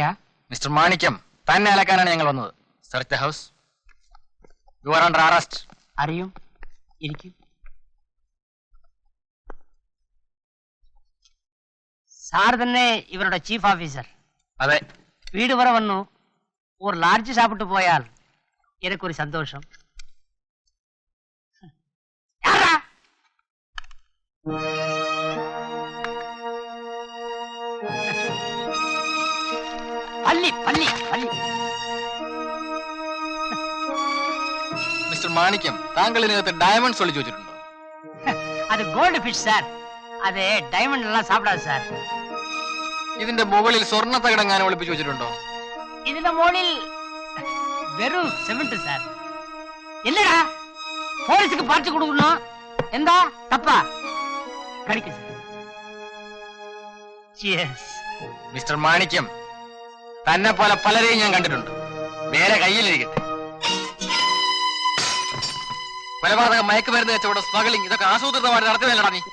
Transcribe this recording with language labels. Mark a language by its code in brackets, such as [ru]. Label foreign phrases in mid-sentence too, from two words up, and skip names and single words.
[ml] മിസ്റ്റർ മാണിക്യം, തന്നെ അലക്കാനാണ് ഞങ്ങൾ വന്നത്. [en] Search the house. You are under arrest. [ml] അറിയും, ഇരിക്കും. സാർ തന്നെ ഇവരുടെ ചീഫ് ഓഫീസർ? അതെ. വീട് വരെ വന്നു. [ta] ஒரு லார்ஜ் சாப்பிட்டு போயால் எனக்கு ஒரு சந்தோஷம். [ml] പള്ളി പള്ളി പള്ളി. മിസ്റ്റർ മാണിക്യം, താങ്കൾ ഇതിനകത്ത് ഡയമണ്ട്സ് ഒളിച്ചു വെച്ചിട്ടുണ്ടോ? [ta] அது [en] gold fish [ta] சார். அது டைமண்ட் எல்லாம் சாப்பிடாது சார். [ml] ഇതിന്റെ മുകളിൽ സ്വർണ്ണ തകിടങ്ങാനും ഒളിപ്പിച്ചു വെച്ചിട്ടുണ്ടോ? ഇതിന്റെ മുകളിൽ വെറും സിമന്റ് സാർ. [ta] என்னடா போலீஸுக்கு பார்த்து கொடுக்கணும்? [ml] എന്താ തപ്പാ? കടിക്ക് സാർ. യെസ്. മിസ്റ്റർ മാണിക്യം, തന്നെ പോലെ പലരെയും ഞാൻ കണ്ടിട്ടുണ്ട്. വേറെ കയ്യിലിരിക്കട്ടെ. കൊലപാതകം, മയക്കുമരുന്ന് കച്ചവടം, സ്മഗ്ലിംഗ്, ഇതൊക്കെ ആസൂത്രിതമായി നടത്തുന്നില്ലടാ നീ.